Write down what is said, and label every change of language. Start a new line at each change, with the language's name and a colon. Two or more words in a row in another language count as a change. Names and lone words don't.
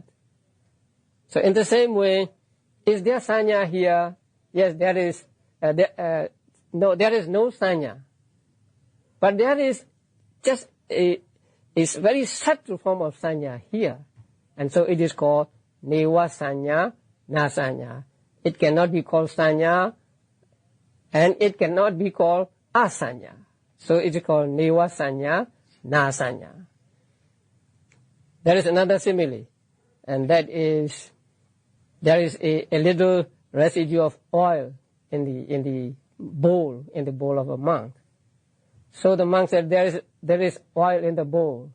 English: So in the same way, is there sanya here? Yes, there is. No, there is no sanya. But there is just a very subtle form of sanya here. And so it is called
Pali: neva sanya, na sanya.
English: It cannot be called sanya, and it cannot be called asanya. So it is called
Pali: neva sanya, na sanya.
English: There is another simile, and that is, there is a little residue of oil in the bowl of a monk. So the monk said, there is oil in the bowl.